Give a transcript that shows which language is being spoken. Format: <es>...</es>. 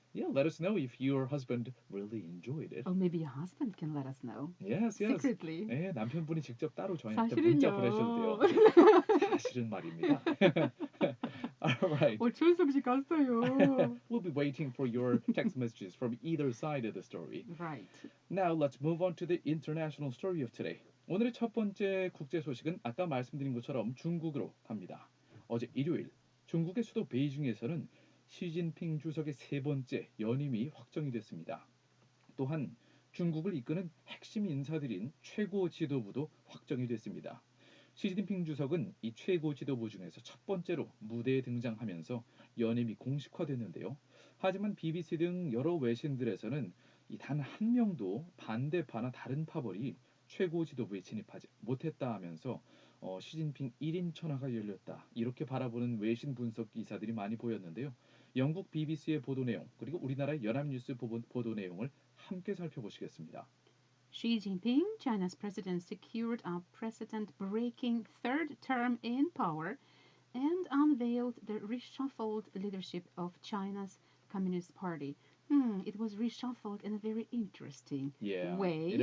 <en>Yeah, let us know if your husband really enjoyed it. Or maybe your husband can let us know. Yes. Secretly.</en> <ko>네, 남편분이 직접 따로 저희한테 사실은요. 문자 보내셔도 돼요. 사실은 말입니다.</ko> <en>All right.</en> <ko>최은성 씨 갔어요.</ko> <en>We'll be waiting for your text messages from either side of the story. Right. Now let's move on to the international story of today.</en> <ko>오늘의 첫 번째 국제 소식은 아까 말씀드린 것처럼 중국으로 갑니다. 어제 일요일 중국의 수도 베이징에서는 시진핑 주석의 세 번째 연임이 확정이 됐습니다. 또한 중국을 이끄는 핵심 인사들인 최고 지도부도 확정이 됐습니다. 시진핑 주석은 이 최고 지도부 중에서 첫 번째로 무대에 등장하면서 연임이 공식화됐는데요. 하지만 BBC 등 여러 외신들에서는 단 한 명도 반대파나 다른 파벌이 최고 지도부에 진입하지 못했다 하면서 시진핑 1인 천하가 열렸다 이렇게 바라보는 외신 분석 기사들이 많이 보였는데요. 영국 BBC의 보도 내용 그리고 우리나라의 연합뉴스 보도 내용을 함께 살펴보시겠습니다.</ko> <en>Xi Jinping, China's president, secured a precedent-breaking third term in power and unveiled the reshuffled leadership of China's Communist Party. It was reshuffled in a very interesting way.</en>